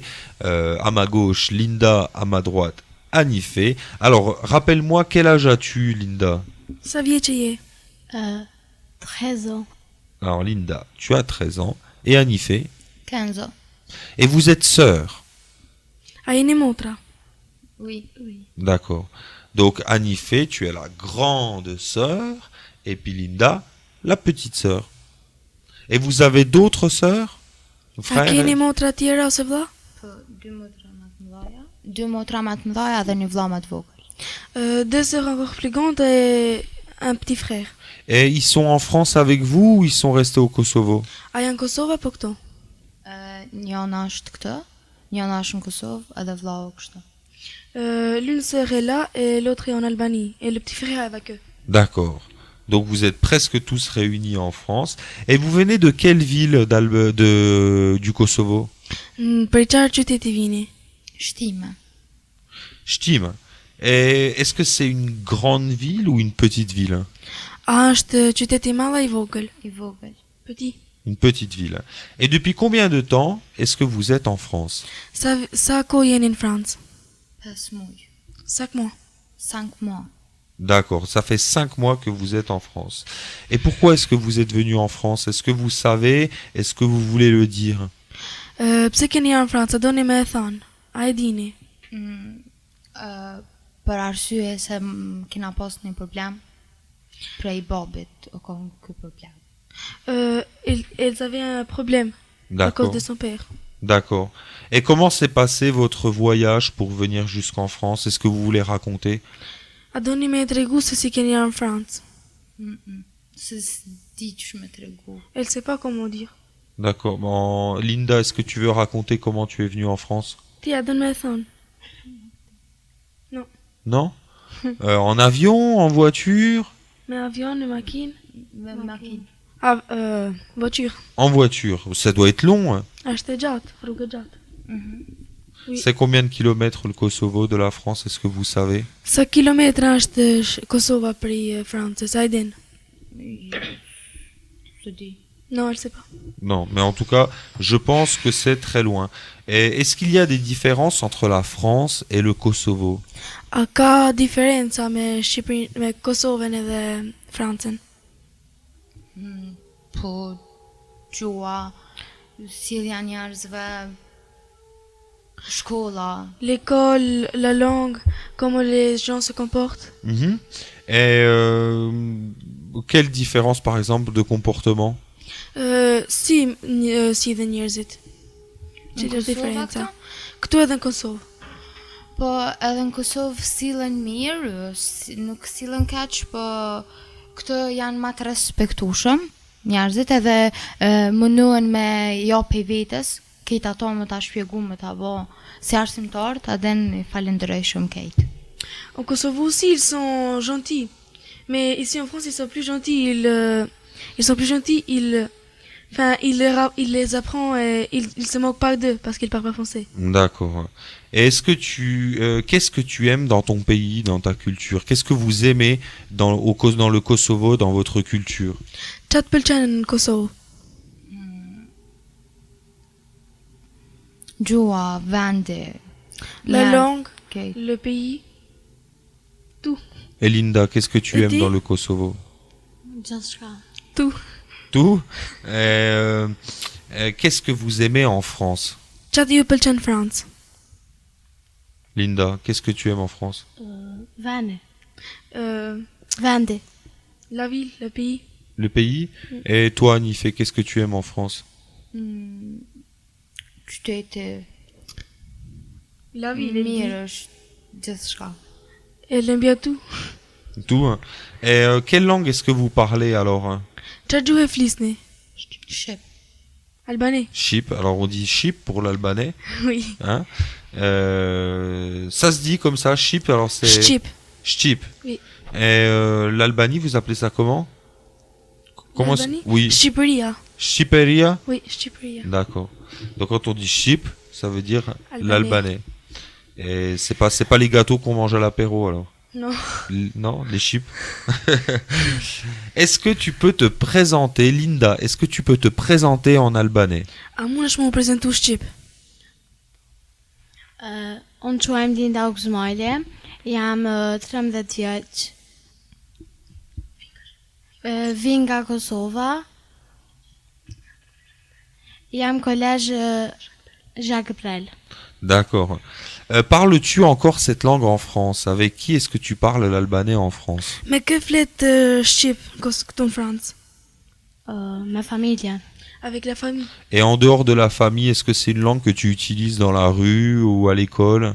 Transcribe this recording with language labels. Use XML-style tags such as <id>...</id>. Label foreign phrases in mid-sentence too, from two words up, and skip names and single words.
<fr>À ma gauche, Linda, à ma droite, Anifé. Alors, rappelle-moi, quel âge as-tu, Linda ?</fr> <sq>Sa vjeçje je?</sq> <fr>13 ans. Alors Linda, tu as 13 ans. Et Anifé ? 15 ans. Et vous êtes sœurs ?</fr> <sq>A jeni motra?</sq> <fr>Oui. Oui. D'accord. Donc Anifé, tu es la grande sœur, et puis Linda, la petite sœur. Et vous avez d'autres sœurs?</fr> <sq>A</sq> <fr>Frères?</fr> <sq>keni motra tjera ose vlla? Po, dy motra më të mëdha. Dy motra më të mëdha dhe një vëlla më të vogël.</sq> <fr>Deux sœurs encore plus grandes et un petit frère. Et ils sont en France avec vous ou ils sont restés au Kosovo?</fr> <sq>A janë Kosovë apo këto? Njëna është këtë, njëna është në Kosovë edhe vllau kështu.</sq> <fr>L'une sœur est là et l'autre est en Albanie. Et le petit frère est avec eux. D'accord. Donc vous êtes presque tous réunis en France. Et vous venez de quelle ville du Kosovo?</fr> <sq>Për çfarë qyteti vini? Shtime. Shtim.</sq> <fr>Et est-ce que c'est une grande ville ou une petite ville?</fr> <sq>A është qyteti i madh i vogël? I vogël.</sq> <fr>Petit. Une petite ville. Et depuis combien de temps est-ce que vous êtes en France?</fr> <sq>Sa kohë jeni në Francë? 5 muaj.</sq> <fr>Sak mois. 5 mois. D'accord, ça fait 5 mois que vous êtes en France. Et pourquoi est-ce que vous êtes venu en France? Est-ce que vous savez? Est-ce que vous voulez le dire?</fr> <sq>Pse keni ardhur në Francë? A doni me e thënë? A e dini? Për arsye se kena pas një problem prej babit o kon ky problem.</sq> <fr>Elles avaient un problème à cause D'accord, de son père. d'accord. Et comment s'est passé votre voyage pour venir jusqu'en France? Est-ce que vous voulez raconter?</fr> <sq>A doni me e tregu se si keni ardhur në Francë? Se s'di që me tregu.</sq> <fr>Elle sait pas comment dire. D'accord. Bon, Linda, est-ce que tu veux raconter comment tu es venue en France?</fr> <sq>Ti a doni me e thënë?</sq> <fr>Non? En avion? En voiture?</fr> <sq>Me avion, me makinë? Me makinë.</sq> <fr>Voiture. En voiture. Ça doit être long, hein?</fr> <sq>Është e gjatë, rrugë e gjatë.</sq> <fr>Oui. C'est combien de kilomètres le Kosovo de la France, est-ce que vous savez?</fr> <sq>Sa kilometra është Kosova prej Francës, a e din? Se di.</sq> <fr>Non, elle sait pas. Non, mais en tout cas, je pense que c'est très loin. Et est-ce qu'il y a des différences entre la France et le Kosovo?</fr> <sq>A ka diferenca me Shqipërinë, me Kosovën edhe Francën? Po gjua, sjellja e njerëzve, shkolla.</sq> <fr>L'école, la langue, comment les gens se comportent. Mhm. Et quelle différence, par exemple, de comportement?</fr> <sq>Si dhe njerëzit. Në Që është Kosovë diferenca? këta? Këtu edhe në Kosovë. Po edhe në Kosovë sillen mirë, nuk sillen keq, po këto janë më të respektueshëm njerëzit edhe mundohen me japi vetes, këtë ato më ta shpjegu me ta bë si arsimtar, ta den falenderojshëm këtë.</sq> <fr>Au Kosovo aussi, ils sont gentils. Mais ici en France, ils sont plus gentils. Ils sont plus gentils. Il les apprend et il se moque pas d'eux parce qu'ils parlent pas français. D'accord. Et est-ce que qu'est-ce que tu aimes dans ton pays, dans ta culture? Qu'est-ce que vous aimez dans le Kosovo, dans votre culture?</fr> <sq>Çat pëlqen në Kosovë? Gjua, vendi,</sq> <fr>La</fr> <sq>njerëz,</sq> <fr>langue,</fr> <sq>këtë.</sq> <fr>le pays. Et Linda, qu'est-ce que tu Et aimes dis? dans le Kosovo?</fr> <sq>Gjithçka.</sq> <fr>Tout. Tout. Qu'est-ce que vous aimez en France?</fr> <sq>Çat ju pëlqen në Francë?</sq> <fr>Linda, qu'est-ce que tu aimes en France?</fr> <sq>Veni. Euh, Vendi.</sq> <fr>la ville, le pays. Le pays? Et toi, Nifé, qu'est-ce que tu aimes en France?</fr> <sq>Qyteti</sq> <fr>La ville, elle dit.</fr> <sq>mirë është gjithçka.</sq> <fr>Elle aime bien tout. Tout. Hein. Et quelle langue est-ce que vous parlez alors? Hein?</fr> <sq>Çat gjuhë e flisni? Shqip.</sq> <fr>Albanais. Chip. Alors on dit chip pour l'albanais. Oui. Hein? Ça se dit comme ça, chip. Alors c'est.</fr> <sq>Shqip.</sq> <fr>Chip. Oui. Et l'Albanie, vous appelez ça comment? L'Albanie? Oui.</fr> <sq>Shqipëria.</sq> <fr>Chiperia. Oui, Shqipëria. D'accord. Donc quand on dit chip, ça veut dire Albanais. l'albanais. Et c'est pas les gâteaux qu'on mange à l'apéro alors. Non. Non, les chips. Est-ce que tu peux te présenter, Linda? Est-ce que tu peux te présenter en albanais?</fr> <sq>A mundesh më u prezantu shqip? Unë quajmë Linda Oksmajle, jam 13 vjeç. Vi nga Kosova. Jam kolezh Jacques Brel.</sq> <fr>D'accord. Parles-tu encore cette langue en France? Avec qui est-ce que tu parles l'albanais en France?</fr> <sq>Me kë flet shqip këtu në Francë? Me familjen.</sq> <fr>Avec la famille. Et en dehors de la famille, est-ce que c'est une langue que tu utilises dans la rue ou à l'école?</fr>